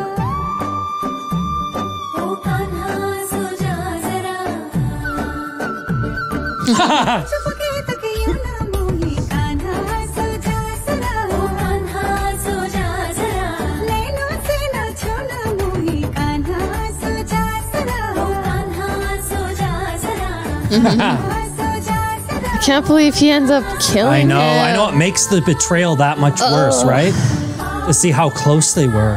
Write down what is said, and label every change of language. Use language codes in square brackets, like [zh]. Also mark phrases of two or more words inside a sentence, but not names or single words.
[hi] ओ कान्हा सो जा जरा चुपके तकिया ना मोही कान्हा सो जा सदा ओ कान्हा सो जा जरा नैनों से ना छोना मोही कान्हा सो जा सदा ओ कान्हा सो जा जरा सो जा सदा [en] I can't believe he ends up killing I know, him. I know. It makes the betrayal that much worse, right? To see how close they were.